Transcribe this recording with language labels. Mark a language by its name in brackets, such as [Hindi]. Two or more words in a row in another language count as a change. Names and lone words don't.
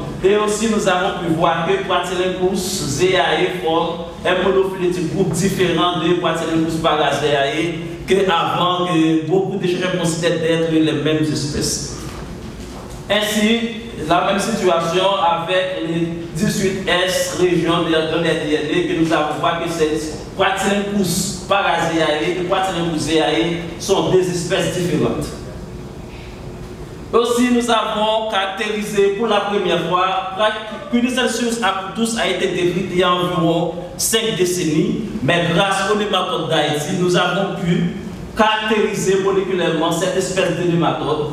[French] Et aussi nous avons pu voir que Pratylenchus zeae forme un monophylétique groupe différent de Pratylenchus parazeae qu'avant que beaucoup de chercheurs considèrent d'être les mêmes espèces. Ainsi, la même situation avec les 18S régions de l'ADN que nous avons vu que ces Pratylenchus parazeae et Pratylenchus zeae sont des espèces différentes. Aussi, nous avons caractérisé pour la première fois Quinocelsius actus a été décrite il y a environ 5 décennies, mais grâce aux nématodes d'Haïti, nous avons pu caractériser moléculairement cette espèce de nématode.